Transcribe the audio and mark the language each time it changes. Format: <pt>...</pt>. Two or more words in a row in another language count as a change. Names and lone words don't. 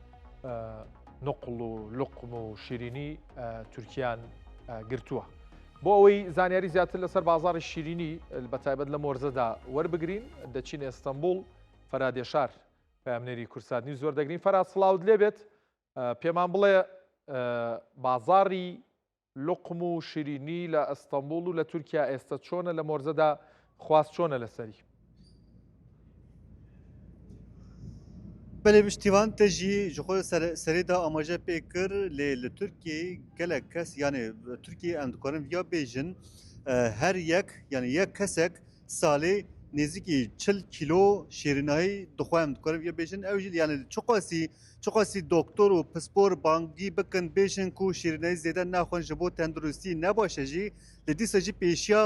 <ckb>نقڵ و لقم و شیرینی تورکیان گرتووە بۆ ئەوەی زانیاری زیاتر لەسەر بازاڕی شیرینی بەتایبەت لە مۆرزەدا وەربگرین دەچینە ئەستەمبول فەرادێشار پامنێری کورساتنی زۆر دەگرین فەراد سڵاوت لێبێت پێمان بڵێ بازاڕی لقم و شیرینی لە ئەستەمبول و لە تورکیا ئێستا چۆنە لە مۆرزەدا خواست چۆنە لەسەری</ckb> <ku>بەێ پشتیوان تەژی ji xwe serêda amaje pê kir lê li Tirkiyeyê gelek kes yanê Tirkiye em dikarin ya bêjin her yek yani yek kesek salê nêzîkî 40 kîlo şêrînayî dixwe em dikarin ya bêjin ew jî yani çiqasî doktor û pispor bangî bikin bêjin ku şêrînayî zêde naxwin ji bo tenduristî nebaşe jî li dîsa jî pêşiya</ku>